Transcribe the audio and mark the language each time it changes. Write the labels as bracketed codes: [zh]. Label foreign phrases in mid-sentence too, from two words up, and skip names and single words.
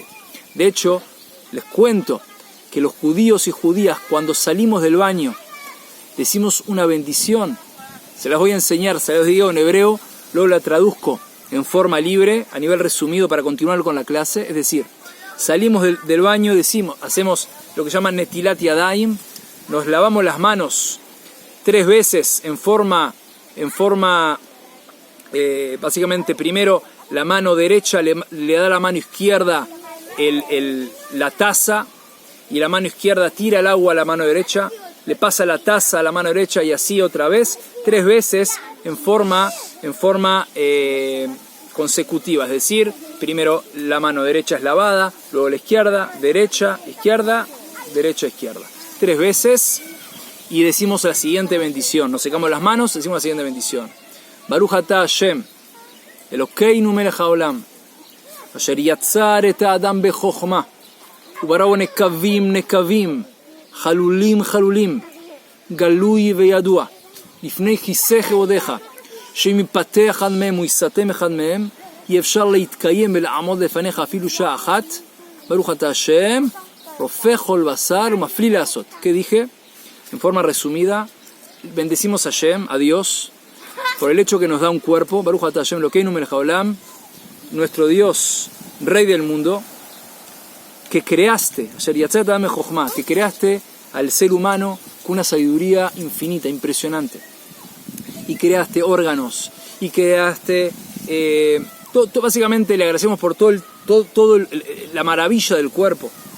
[es] De hecho, les cuento que los judíos y judías cuando salimos del baño decimos una bendición. Se las voy a enseñar, se las digo en hebreo, luego la traduzco en forma libre, a nivel resumido para continuar con la clase. Es decir, salimos del baño, hacemos lo que llaman [he] נטילת ידיים, [es] nos lavamos las manos 3 veces en forma básicamente primero la mano derecha le da a la mano izquierda la taza y la mano izquierda tira el agua a la mano derecha, le pasa la taza a la mano derecha y así otra vez, 3 veces en forma consecutiva, es decir, primero la mano derecha es lavada, luego la izquierda, derecha, izquierda, derecha, izquierda. 3 veces y decimos la siguiente bendición, nos secamos las manos, decimos la siguiente bendición. [he] ברוך אתה השם אלוקינו מלך העולם אשר יצר את האדם בחכמה וברא בו נקבים נקבים חלולים חלולים גלוי וידוע, לפני כיסא כבודך, שאם יפתח אחד מהם ויסתם אחד מהם, יהיה אפשר להתקיים ולעמוד לפניך אפילו שעה אחת. ברוך אתה השם, רופא כל בשר ומפליא לעשות. [es] ¿Qué dije? En forma resumida, bendecimos a Hashem, a Dios, por el hecho que nos da un cuerpo. [he] ברוך אתה השם אלוקינו מלך העולם, [es] nuestro Dios, Rey del mundo, que creaste, que creaste al ser humano con una sabiduría infinita, impresionante, y creaste órganos, y creaste básicamente le agradecemos por todo la maravilla del cuerpo.